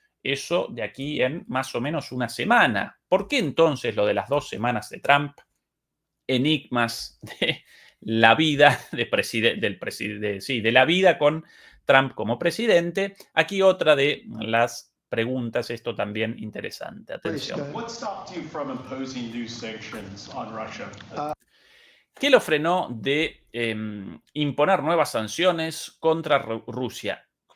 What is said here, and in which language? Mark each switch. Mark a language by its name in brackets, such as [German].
[Spanish] Eso de aquí en más o menos una semana. ¿Por qué entonces lo de las 2 semanas de Trump? Enigmas de la vida de la vida con Trump como presidente. Aquí otra de las preguntas, esto también interesante. Atención. [English] What stopped you from imposing new sanctions on Russia? [Spanish] ¿Qué lo frenó de imponer nuevas sanciones contra Rusia?